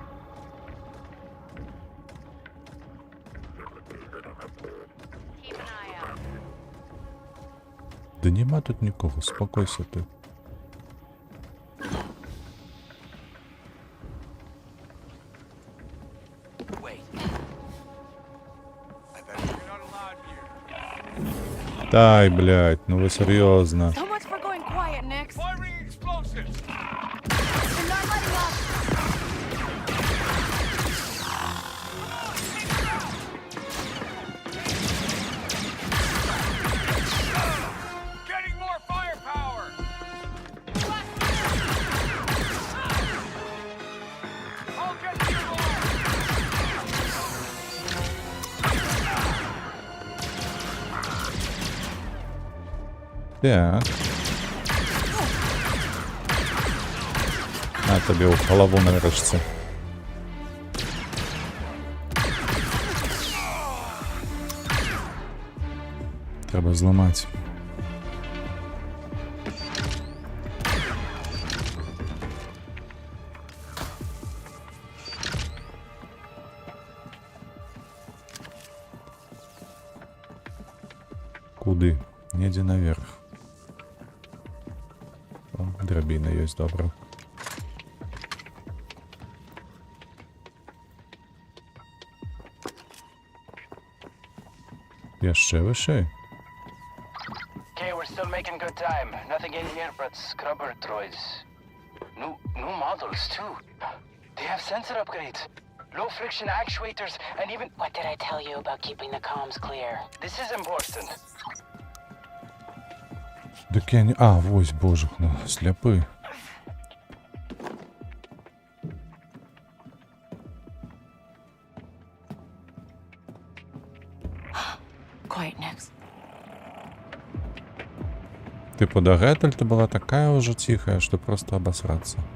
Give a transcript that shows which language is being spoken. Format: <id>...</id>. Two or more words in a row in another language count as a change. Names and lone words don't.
<be>Да нема тут нікого, спакойся ты.</be> <ru>Дай, блядь, ну вы серьезно.</ru> <en>So much for going quiet, Nix. Firing explosives! They're not letting up. Getting more firepower! I'll get you more!</en> <uk>Так. На тобі у голову нарешті. Треба зламати. Куди?</uk> <be>Недзе наверх. О, драбіна ёсць, добра. Яшчэ вышэй.</be> <en>Okay, we're still making good time. Nothing in here but scrubber droids. New models, too. They have sensor upgrades. Low friction actuators, and even... What did I tell you about keeping the comms clear? This is important.</en> <be>Дык я не... А, вось, божах, ну, сляпы.</be> <en>Quiet, Nix.</en> <ru>Типу, дагэтуль ты была такая уже тихая, что просто обосраться.</ru>